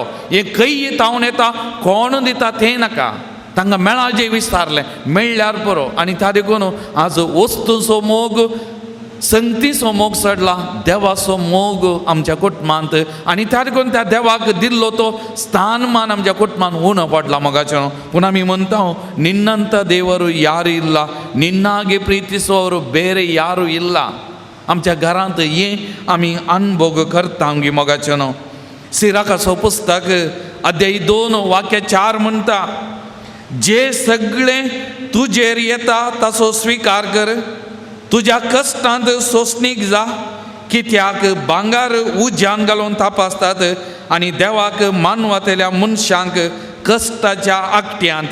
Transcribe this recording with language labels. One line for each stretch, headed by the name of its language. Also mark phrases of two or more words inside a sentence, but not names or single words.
Konkani: हें खंय तावन येता, कोण दिता तें नाका, तांकां मेळा जें विस्तारलें मेळ्ळ्यार बरो. आनी त्या देखून आज वस्तूचो मोग, संगतीचो मोग चडला, देवाचो मोग आमच्या कुटुंबांत. आनी त्या देखून त्या देवाक दिल्लो तो स्थानमान आमच्या कुटुंबांत उणो पडला मोगाचें. पूण आमी म्हणटा
Kannada: निन्नंत देವರು ಯಾರು ಇಲ್ಲ, ನಿನ್ನಾಗೆ ಪ್ರೀತಿಸುವವರು ಬೇರೆ ಯಾರು ಇಲ್ಲ.
Konkani: आमच्या घरांत हें आमी अनुभव करता गी मोगाचें. सिराकाचो पुस्तक अध्याय 2 वाक्य 4 म्हणटा, जे सगळें तुजेर येता ताचो स्विकार कर, तुज्या कश्टांत सोंसणीक जा, कित्याक भांगार उज्यान घालून तापासतात आनी देवाक मानवतेल्या मनशांक कश्टाच्या आकट्यांत.